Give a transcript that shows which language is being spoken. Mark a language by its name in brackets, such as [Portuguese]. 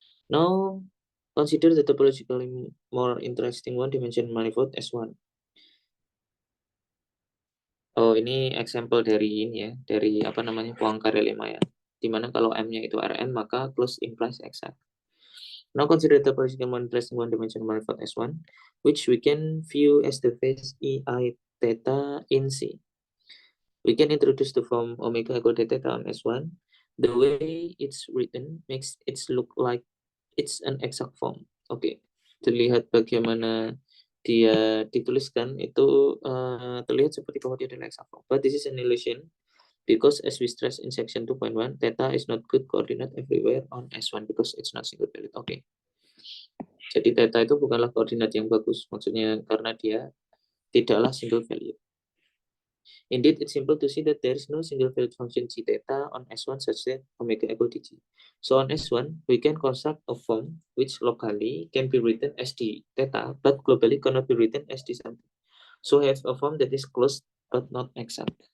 [English] Now, consider the topologically more interesting one-dimensional manifold S1. [Indonesian] Oh, ini example dari ini ya, dari apa namanya Poincaré lemma ya. Dimana kalau M-nya itu Rn, maka [English] close implies exact. Now consider the topologically more interesting one-dimensional manifold S1, which we can view as the phase EI theta in C. We can introduce the form omega equal theta on S1. The way it's written makes it look like it's an exact form. [Indonesian] Oke, terlihat bagaimana dia dituliskan itu terlihat seperti bahwa dia adalah exact form. [English] But this is an illusion because as we stress in section 2.1, theta is not good coordinate everywhere on S1 because it's not single valued. [Indonesian] Oke. Jadi theta itu bukanlah koordinat yang bagus, maksudnya karena dia tidaklah single value. [English] Indeed, it's simple to see that there is no single valued function g theta on S1 such that omega equal dg. So on S1, we can construct a form which locally can be written as d theta, but globally cannot be written as d something. So have a form that is closed but not exact.